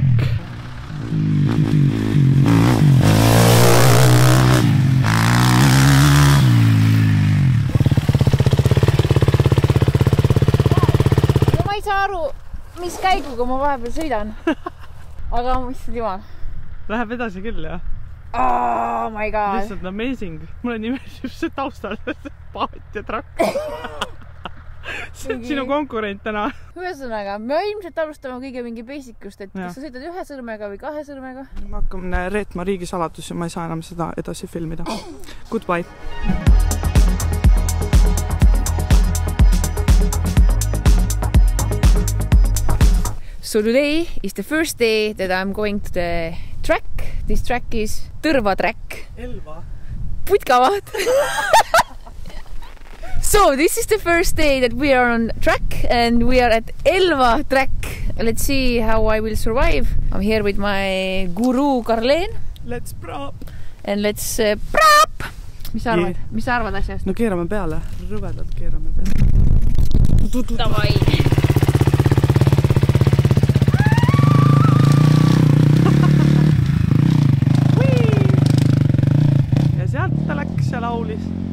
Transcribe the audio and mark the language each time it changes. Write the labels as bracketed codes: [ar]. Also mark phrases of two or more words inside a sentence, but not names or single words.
[et] No ma ei saa aru, mis käiguga ma vahepeal sõidan. Aga issand jumal. Läheb edasi küll, jah? [en] Oh my god. [et] Lihtsalt amazing. Mulle nimetab see taustal paat ja trakk. See on sinu konkurent täna. Ühesõnaga, me ilmselt alustame kõige mingi basicust, et kas sa sõidad ühe sõrmega või kahe sõrmega? Ma hakkan reetma riigisaladus ja ma ei saa enam seda edasi filmida. [en] Goodbye. So today is the first day that I'm going to the track. This track is Tõrva track. Elva. [et] Putkavad. [en] So this is the first day that we are on track and we are at Elva track. Let's see how I will survive. I'm here with my guru Karleen. Let's prop. And let's prop. [et] Mis sa arvad? Mis sa arvad asjast? No keerame peale. Rõvedalt keerame peale. Davai. Ja sealt ta läks ja laulis.